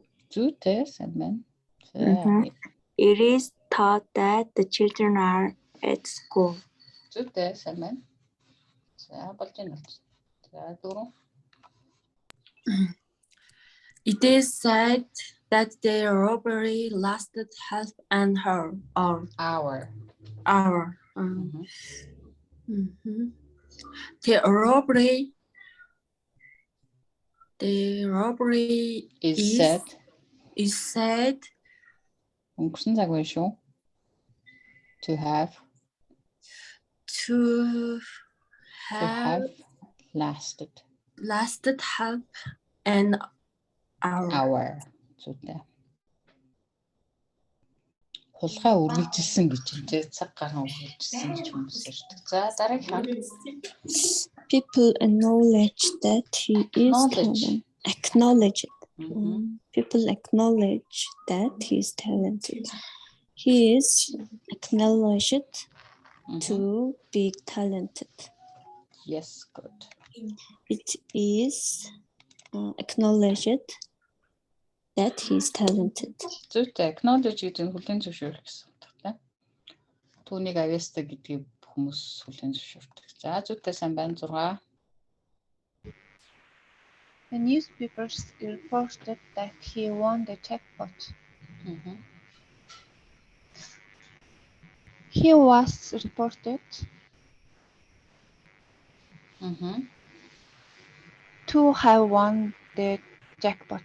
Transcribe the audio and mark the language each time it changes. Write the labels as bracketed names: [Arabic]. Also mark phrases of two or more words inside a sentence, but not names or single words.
[Mongolian] Зүйтэй сайн байна. [English] It is taught that the children are at school. [Mongolian] Зүйтэй сайн байна. За болж байна. За 4. [English] It is said that the robbery lasted half an hour. The robbery is said [Mongolian] өнгөрсөн цаг байна шүү. [English] To have lasted half an hour. [Mongolian] Зүйтэй. Хулгай үргэлжилсэн гэж юм тий. Цаг гарсан үргэлжилсэн гэж хүмүүс ярьдаг. За дараагийн. [English] People acknowledge that he is talented. People acknowledge that he is talented. He is acknowledged to be talented. Yes, good. It is acknowledged that he is talented. [Mongolian] Зүйтэй acknowledge гэдэг нь хүлээн зөвшөөрөх гэсэн утгатай. Түүнийг авьяастай гэдгийг хүмүүс хүлээн зөвшөөрдөг. За зүйтэй сайн байна 6. [English] The newspapers reported that he won the jackpot. He was reported To have won the jackpot.